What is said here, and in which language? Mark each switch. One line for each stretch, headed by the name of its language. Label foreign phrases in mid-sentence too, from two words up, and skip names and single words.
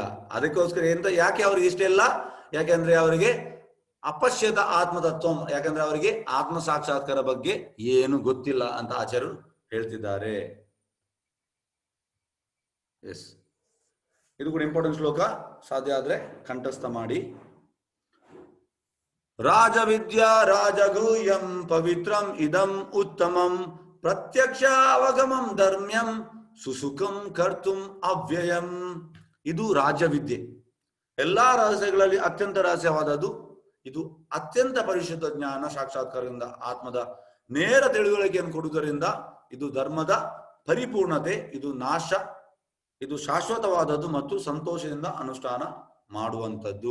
Kannada: ಅದಕ್ಕೋಸ್ಕರ ಯಾಕೆ ಅವ್ರಿಗೆ ಇಷ್ಟ ಇಲ್ಲ, ಯಾಕೆಂದ್ರೆ ಅವರಿಗೆ
Sanskrit: ಅಪಶ್ಯತ ಆತ್ಮತತ್ವ,
Kannada: ಯಾಕಂದ್ರೆ ಅವರಿಗೆ ಆತ್ಮ ಸಾಕ್ಷಾತ್ಕಾರ ಬಗ್ಗೆ ಏನು ಗೊತ್ತಿಲ್ಲ ಅಂತ ಆಚಾರ್ಯರು ಹೇಳ್ತಿದ್ದಾರೆ. ಎಸ್, ಇದು ಕೂಡ ಇಂಪಾರ್ಟೆಂಟ್ ಶ್ಲೋಕ, ಸಾಧ್ಯ ಆದ್ರೆ ಕಂಠಸ್ಥ ಮಾಡಿ.
Sanskrit: ರಾಜವಿದ್ಯಾ ರಾಜಗೂಹ್ಯಂ ಪವಿತ್ರಂ ಇದಂ ಉತ್ತಮಂ ಪ್ರತ್ಯಕ್ಷ ಅವಗಮಂ ಧರ್ಮ್ಯಂ ಸುಸುಖಂ ಕರ್ತುಂ ಅವ್ಯಯಂ.
Kannada: ಇದು ರಾಜ್ಯವಿದ್ಯೆ. ಎಲ್ಲಾ ರಹಸ್ಯಗಳಲ್ಲಿ ಅತ್ಯಂತ ರಹಸ್ಯವಾದದ್ದು ಇದು. ಅತ್ಯಂತ ಪರಿಶುದ್ಧ ಜ್ಞಾನ ಸಾಕ್ಷಾತ್ಕಾರದಿಂದ ಆತ್ಮದ ನೇರ ತಿಳುವಳಿಕೆಯನ್ನು ಕೊಡುವುದರಿಂದ ಇದು ಧರ್ಮದ ಪರಿಪೂರ್ಣತೆ, ಇದು ನಾಶ, ಇದು ಶಾಶ್ವತವಾದದ್ದು ಮತ್ತು ಸಂತೋಷದಿಂದ ಅನುಷ್ಠಾನ ಮಾಡುವಂಥದ್ದು.